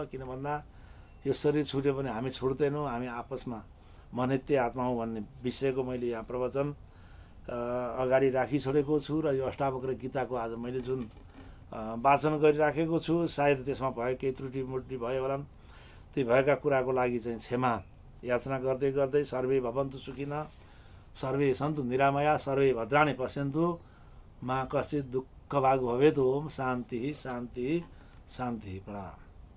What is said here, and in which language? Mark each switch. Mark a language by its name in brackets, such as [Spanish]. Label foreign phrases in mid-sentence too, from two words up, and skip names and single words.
[Nepali] किन भन्दा यो शरीर छुट्यो भने हामी छुट्दैनौँ, हामी आपसमा म नित्य आत्मा हो भन्ने विषयको मैले यहाँ प्रवचन अगाडि राखी छोडेको छु। र यो अष्टावक्र गीताको आज मैले जुन वाचन गरिराखेको छु, सायद त्यसमा भयो केही त्रुटि मुटि भयो होला। ती भएका कुराको लागि चाहिँ क्षमा याचना गर्दै गर्दै [Sanskrit] सर्वे भवन्तु सुखिनः सर्वे सन्तु निरामया सर्वे भद्राणि पश्यन्तु मा कश्चित् दुःखभाग् भवेत्। ओम शान्ति शान्ति शान्ति। [Nepali] प्रणाम।